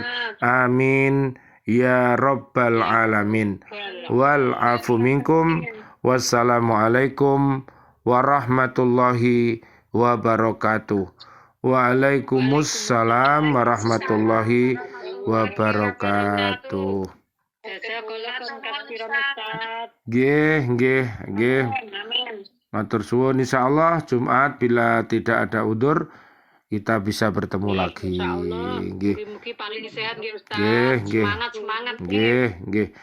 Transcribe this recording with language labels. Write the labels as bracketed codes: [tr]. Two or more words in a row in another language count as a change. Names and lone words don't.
[ar] آمين يا رب العالمين. والعفو منكم. والسلام عليكم ورحمة الله وبركاته. وعليكم السلام ورحمة الله وبركاته. [jv] Nggih. Matur suwun, [id] insyaallah Jumat bila tidak ada udzur kita bisa bertemu lagi. Insyaallah. [jv] Nggih. Mugi-mugi paling sehat nggih Ustaz. Nggih. [id] Semangat. [jv] Nggih.